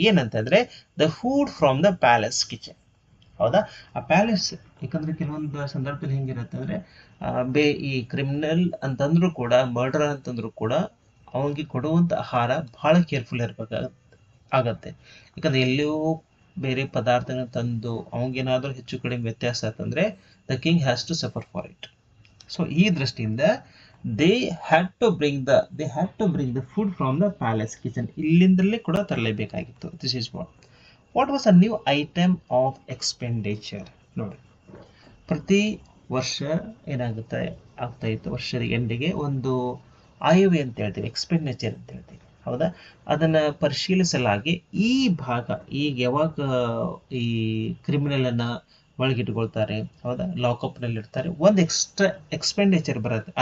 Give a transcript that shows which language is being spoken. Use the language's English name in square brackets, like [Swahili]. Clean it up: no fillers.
[Kannada] ಏನಂತಂದ್ರೆ [English] The food from the palace kitchen. [Kannada] ಹೌದಾ, ಆ ಪ್ಯಾಲೇಸ್, ಯಾಕಂದ್ರೆ ಕೆಲವೊಂದು ಸಂದರ್ಭದಲ್ಲಿ ಹೆಂಗಿರುತ್ತೆ ಅಂದ್ರೆ ಈ ಕ್ರಿಮಿನಲ್ ಅಂತಂದ್ರು ಕೂಡ, ಮರ್ಡರ್ ಅಂತಂದ್ರು ಕೂಡ ಅವನಿಗೆ ಕೊಡುವಂತ ಆಹಾರ ಬಹಳ ಕೇರ್ಫುಲ್ ಆಗತ್ತೆ. ಯಾಕಂದ್ರೆ ಎಲ್ಲಿಯೂ ಬೇರೆ ಪದಾರ್ಥಗಳನ್ನ ತಂದು ಅವನಿಗೇನಾದ್ರೂ ಹೆಚ್ಚು ಕಡಿಮೆ ವ್ಯತ್ಯಾಸ ಆತಂದ್ರೆ [English] The king has to suffer for it. [Kannada] So ಈ ದೃಷ್ಟಿಯಿಂದ [English] they had to bring the food from the palace kitchen. [Kannada] ಇಲ್ಲಿಂದಲೇ ಕೂಡ ತರಲೇಬೇಕಾಗಿತ್ತು. [English] This is what was a new item of expenditure. [Kannada] ನೋಡಿ, ಪ್ರತಿ ವರ್ಷ ಏನಾಗುತ್ತೆ ಆಗ್ತಾ ಇತ್ತು, ವರ್ಷದ ಎಂಡಿಗೆ ಒಂದು ಆಯವ್ಯಯ ಅಂತ ಹೇಳ್ತೀವಿ, ಎಕ್ಸ್ಪೆಂಡಿಚರ್ ಅಂತ ಹೇಳ್ತೀವಿ. ಹೌದಾ, ಅದನ್ನ ಪರಿಶೀಲಿಸಲಾಗಿ ಈ ಭಾಗ ಈಗ ಯಾವಾಗ ಈ ಕ್ರಿಮಿನಲ್ ಅನ್ನ ಒಳಗಿಟ್ಕೊಳ್ತಾರೆ, ಹೌದಾ, ಲಾಕಪ್ ನಲ್ಲಿ ಇರ್ತಾರೆ, ಒಂದು ಎಕ್ಸ್ಟ್ರಾ ಎಕ್ಸ್ಪೆಂಡಿಚರ್ ಬರುತ್ತೆ.